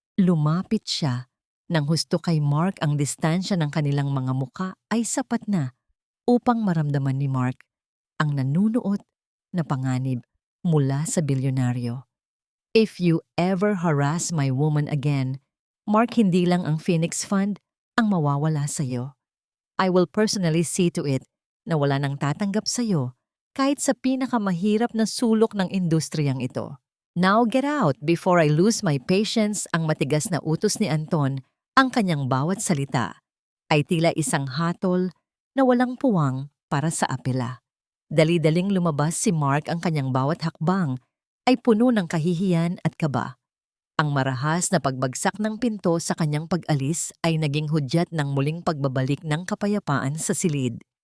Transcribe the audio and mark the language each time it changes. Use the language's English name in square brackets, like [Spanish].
[Filipino] Lumapit siya nang husto kay Mark ang distansya ng kanilang mga muka ay sapat na upang maramdaman ni Mark ang nanunuot na panganib mula sa bilyonaryo. [English] If you ever harass my woman again, Mark, [Filipino] hindi lang ang Phoenix Fund ang mawawala sa'yo. [English] I will personally see to it [Filipino] na wala nang tatanggap sa'yo kahit sa pinakamahirap na sulok ng industriyang ito. [English] Now get out before I lose my patience. [Filipino] Ang matigas na utos ni Anton, ang kanyang bawat salita ay tila isang hatol na walang puwang para sa apela. Dali-daling lumabas si Mark, ang kanyang bawat hakbang ay puno ng kahihiyan at kaba. Ang marahas na pagbagsak ng pinto sa kanyang pag-alis ay naging hudyat ng muling pagbabalik ng kapayapaan sa silid.